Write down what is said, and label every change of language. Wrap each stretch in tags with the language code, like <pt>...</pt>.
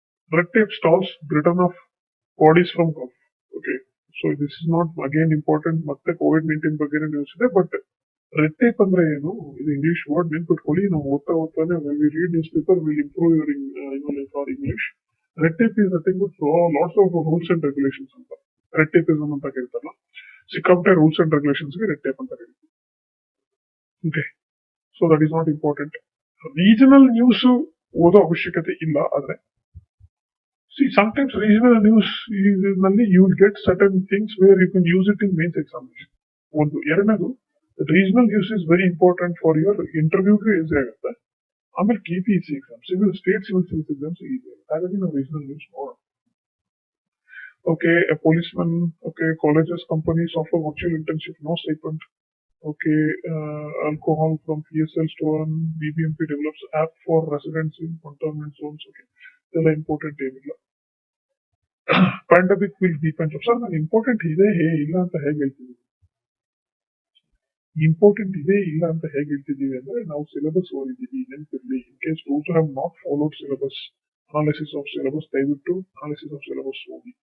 <en>Red tape stalls return of bodies from Gulf. Okay. So this is not again important.</en> <kn>ಮತ್ತೆ COVID-19 ಬಗ್ಗೆ news ಇದೆ, but red tape ಅಂದ್ರೆ ಏನು? ಇದು English word ನೆನ್ಪಿಟ್ಕೊಳ್ಳಿ. ನಾವು ಓದ್ತಾನೆ</kn> <en>when we read newspaper will improve your like our English. Red tape is nothing but lots of rules and regulations ಅಂತ.</en> <kn>ರೆಡ್ ಟೇಪಿಸಮ್ ಅಂತ ಕರೀತಾರಲ್ಲ, ಸಿಕ್ಕಾಪಟ್ಟೆ ರೂಲ್ಸ್ ಅಂಡ್ ರೆಗ್ಯುಲೇಷನ್ಸ್ ಗೆ ರೆಡ್ ಟೇಪ್ ಅಂತ ಕರೀತಾರೆ.</kn> <en>Okay, so that is not important.</en> <kn>Regional news ಓದೋ ಅವಶ್ಯಕತೆ ಇಲ್ಲ, ಆದ್ರೆ</kn> <en>sometimes regional news ನಲ್ಲಿ you will get certain things where you can use it in mains examination.</en> <kn>ಒಂದು ಎರಡನೇದು,</kn> <en>Regional news is very important for your ಇಂಟರ್ವ್ಯೂಗೆ easy ಆಗುತ್ತೆ.</en> <kn>ಆಮೇಲೆ KPSC exam, state civil service exams easy ಆಗುತ್ತೆ. ಹಾಗಾಗಿ ನಾವು regional news ನೋಡೋಣ.</kn> <en>Okay, a policeman, okay, colleges, companies offer virtual internship, no stipend. Okay, alcohol from PSL stolen, BBMP develops app for residents in containment zones.</en> <kn>Okay, ಇದೆಲ್ಲ important ಏನಿಲ್ಲ.</kn> <en>Pandemic will depend.</en> <kn>Sir, ನಾನು important ಇದೆ ಇಲ್ಲ ಅಂತ ಹೇಗೆ ಹೇಳ್ತಿದ್ದೀವಿ? Important ಇದೆ ಇಲ್ಲ ಅಂತ ಹೇಗೆ ಹೇಳ್ತಿದ್ದೀವಿ ಅಂದ್ರೆ, ನಾವು syllabus ಓದಿದ್ದೀವಿ, ನೆನಪಿರ್ಲಿ.</kn> <en>In case those have not followed syllabus, analysis of syllabus, ದಯವಿಟ್ಟು analysis of syllabus ಓದಿ.</en>